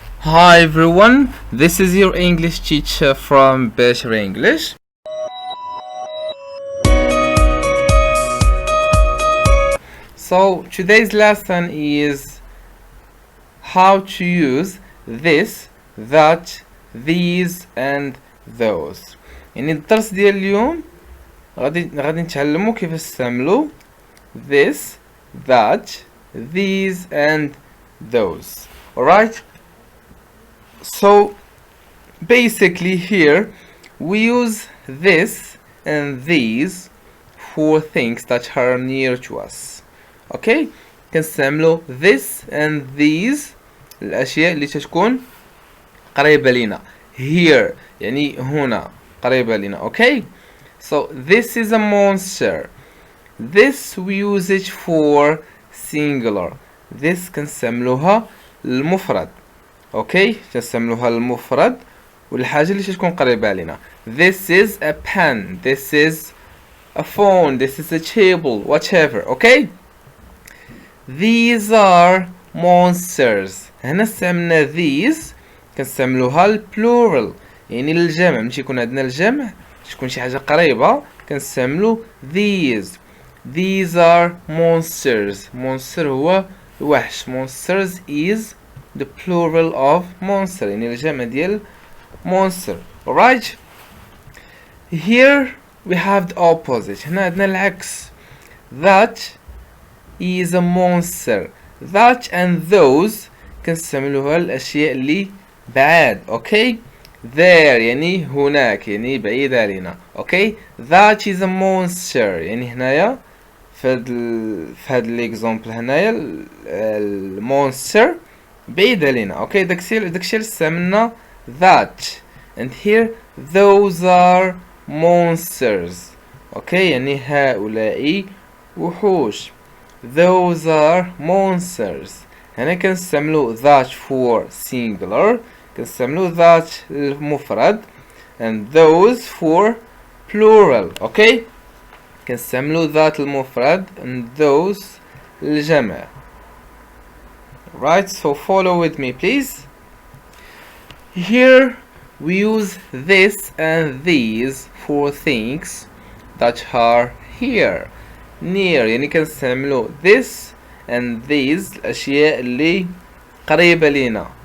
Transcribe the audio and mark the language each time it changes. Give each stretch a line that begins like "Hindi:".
English: Hi everyone, this is your English teacher from Better English. So today's lesson is how to use this, that, these and those.
Arabic: يعني الدرس ديال اليوم غادي نتعلموا كيف نستعملوا
English: this, that, these and those. Alright? So basically here we use this and these for things that are near to us.
Arabic: Okay, كنستعملوا
English: this and these
Arabic: الأشياء اللي تكون قريبة لنا. Here يعني هنا قريبة لنا.
English: Okay, so this is a monster. This we use it for singular.
Arabic: This كنستعملوها للمفرد. اوكي تستعملوها للمفرد والحاجة اللي تكون قريبة علينا.
English: This is a pen, this is a phone, this is a table, whatever. Okay, these are monsters.
Arabic: هنا استعملنا these كنستعملوها للبلورال يعني للجمع. ملي يكون عندنا الجمع تكون شي حاجة قريبة كنستعملو these.
English: These are monsters. monster
Arabic: هو الوحش.
English: monsters is the plural of monster
Arabic: يعني الجمع ديال
English: monster. Alright, here we have the opposite.
Arabic: هنا عندنا العكس.
English: that is a monster. that and those
Arabic: كنستعملوها الأشياء اللي بعاد. okay, there يعني هناك يعني بعيد علينا.
English: okay, that is a monster
Arabic: يعني هنايا فهاد الاكزامبل هنايا المونستر بعيد علينا. اوكي داكشي اللي استعملنا that.
English: and here those are monsters.
Arabic: اوكي يعني هؤلاء وحوش.
English: those are monsters.
Arabic: هنا كنستعملو
English: that for singular
Arabic: كنستعملو
English: that
Arabic: للمفرد
English: and those for plural.
Arabic: اوكي كنستعملو that المفرد
English: and those
Arabic: للجمع.
English: Right, so follow with me please. Here we use this and these for things that are here near
Arabic: يعني كنستعملو
English: this and these
Arabic: الأشياء اللي قريبة لينا.